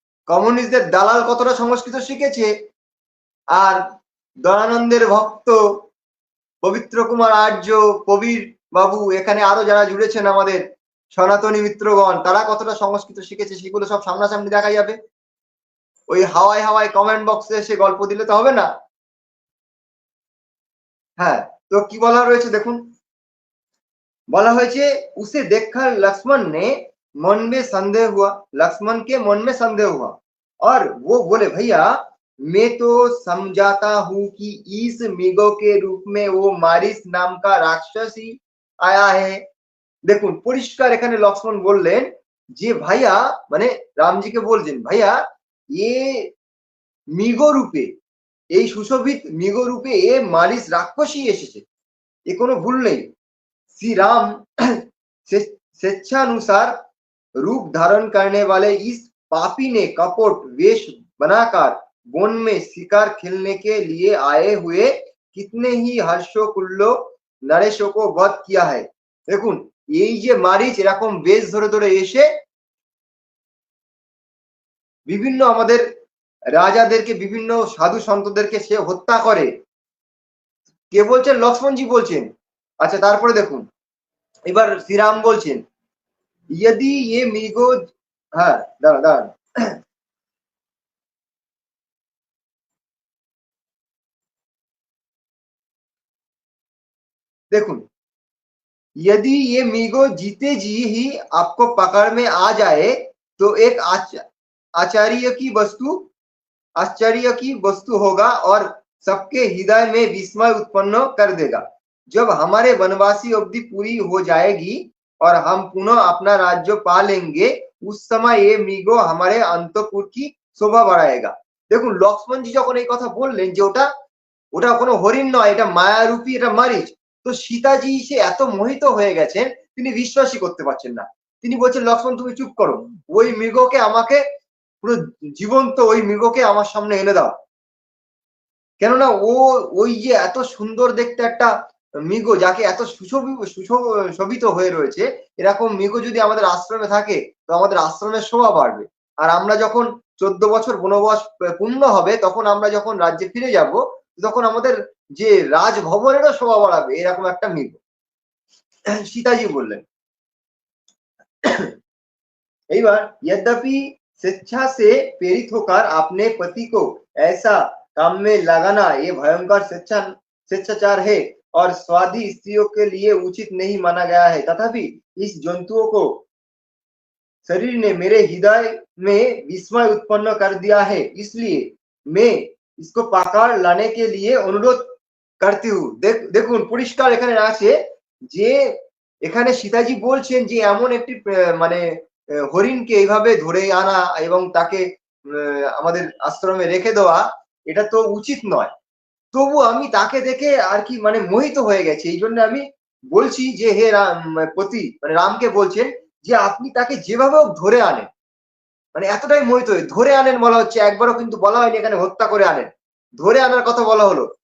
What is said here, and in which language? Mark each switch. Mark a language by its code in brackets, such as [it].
[bn] কমিউনিস্টদের দালাল কতটা সংস্কৃত শিখেছে, আর দয়ানন্দের ভক্ত পবিত্র কুমার আর্য, কবির বাবু, এখানে আরো যারা জুড়েছেন আমাদের সনাতনী মিত্রগণ, তারা কতটা সংস্কৃত শিখেছে সেগুলো সব সামনাসামনি দেখা যাবে। ওই হাওয়ায় হাওয়ায় কমেন্ট বক্সে এসে গল্প দিলে তো হবে না। হ্যাঁ, তো কি বলা রয়েছে দেখুন, বলা হয়েছে [hi] उसे देखकर लक्ष्मण ने मन में संदेह हुआ, लक्ष्मण के मन में संदेह हुआ और वो बोले भैया मैं तो समझाता हूँ कि इस मृगों के रूप में वो मारिस नाम का राक्षस ही आया है। [bn] দেখুন পরিষ্কার এখানে লক্ষ্মণ বললেন যে ভাইয়া, মানে রামজিকে বলছেন ভাইয়া এ মৃগ রূপে, এই সুশোভিত মৃগ রূপে এ মারিস রাক্ষসী এসেছে, এ কোনো ভুল নেই। [hi] श्री राम स्वेच्छानुसार रूप धारण करने वाले इस पापी ने कपट वेश बनाकर वन में शिकार खेलने के लिए आए हुए कितने ही हर्षोल्लो नरेशों को वध किया है। [bn] দেখুন এই যে মারিচ এরকম বেশ ধরে ধরে এসে বিভিন্ন আমাদের রাজাদেরকে, বিভিন্ন সাধু সন্তদেরকে সে হত্যা করে, কে বলছেন? লক্ষ্মণজি বলছেন। আচ্ছা তারপরে দেখুন এবার শ্রীরাম বলছেন [hi] यदि ये मृगो, [bn] হ্যাঁ দাঁড়ান দাঁড়ান, দেখুন [hi] यदि ये मृगो जीते जी ही आपको पकड़ में आ जाए तो एक आश्चर्य की वस्तु होगा और सबके हृदय में विस्मय उत्पन्न कर देगा। जब हमारे वनवासी अवधि पूरी हो जाएगी और हम पुनः अपना राज्य पा लेंगे, उस समय ये मृगो हमारे अंतपुर की शोभा बढ़ाएगा। [bn] দেখুন লক্ষ্মণজি যখন এই কথা বললেন যে ওটা ওটা কোনো হরিণ নয়, এটা মায়ারূপী, এটা মারিচ, তো সীতাজি সে এত মোহিত হয়ে গেছেন তিনি বিশ্বাসই করতে পারছেন না। তিনি বলছেন লক্ষ্মণ তুমি চুপ করো, ওই মৃগকে আমাকে পুরো জীবন্ত ওই মৃগকে আমার সামনে এনে দাও, কেননা ও ওই যে এত সুন্দর দেখতে একটা মৃগ, যাকে এত সুশোভিত হয়ে রয়েছে, এরকম মৃগ যদি আমাদের আশ্রমে থাকে তো আমাদের আশ্রমের শোভা বাড়বে। আর আমরা যখন 14 বছর বনবাস পূর্ণ হবে তখন আমরা যখন রাজ্যে ফিরে যাব তখন আমাদের যে রাজভবনেরও শোভা বাড়াবে এরকম একটা মৃগ। সীতাজি বললেন। এইবার [hi] यद्यपि स्वेच्छा से प्रेरित होकर अपने पति को ऐसा काम में लगाना ये भयंकर स्वेच्छाचार है और स्वादी स्त्रियों के लिए उचित नहीं माना गया है, तथापि इस जंतुओं को शरीर ने मेरे हृदय में विस्मय उत्पन्न कर दिया है, इसलिए मैं इसको पकड़ लाने के लिए अनुरोध करती हूँ। [bn] দেখুন পরিষ্কার এখানে আছে যে এখানে সীতাজি বলছেন যে এমন একটি মানে হরিণকে এইভাবে ধরে আনা এবং তাকে আমাদের আশ্রমে রেখে দেওয়া এটা তো উচিত নয়, তবু আমি তাকে দেখে আর কি মানে মোহিত হয়ে গেছি, এই জন্য আমি বলছি যে হে পতি, মানে রামকে বলছেন যে আপনি তাকে যেভাবে ধরে আনেন, মানে এতটাই মোহিত হয়ে ধরে আনেন বলা হচ্ছে, একবারও কিন্তু বলা হয়নি এখানে হত্যা করে আনেন, ধরে আনার কথা বলা হলো।